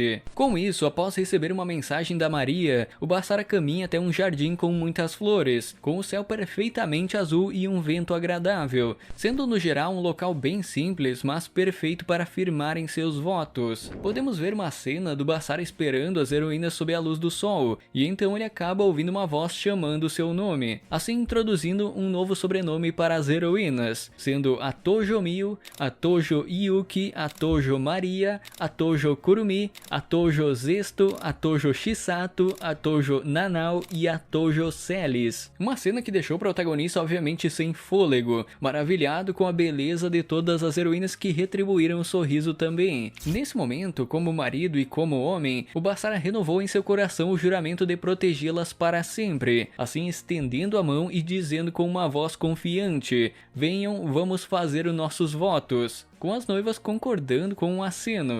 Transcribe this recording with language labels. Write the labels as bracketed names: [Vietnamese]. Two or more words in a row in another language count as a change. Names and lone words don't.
[Portuguese] Com isso, após receber uma mensagem da Maria, o Bastara caminha até um jardim com muitas flores, com o céu perfeitamente azul e um vento agradável, sendo no geral um local bem simples, mas perfeito para firmarem seus votos. Podemos ver uma cena do Bastara esperando as heroínas sob a luz do sol, e então ele acaba ouvindo uma voz chamando seu nome, assim introduzindo um novo sobrenome para as heroínas, sendo a Tojo Mio, a Tojo Yuki, a Tojo Maria, a Tojo Kurumi, a Tojo Zesto, a Tojo Shisato, a Tojo Nanao e a Tojo Celis. Uma cena que deixou o protagonista obviamente sem fôlego, maravilhado com a beleza de todas as heroínas que retribuíram o sorriso também. Nesse momento, como marido e como homem, o Bastara renovou em seu coração o juramento de protegê-las para sempre, assim estendendo a mão e dizendo com uma voz confiante: venham, vamos fazer os nossos votos, com as noivas concordando com um aceno.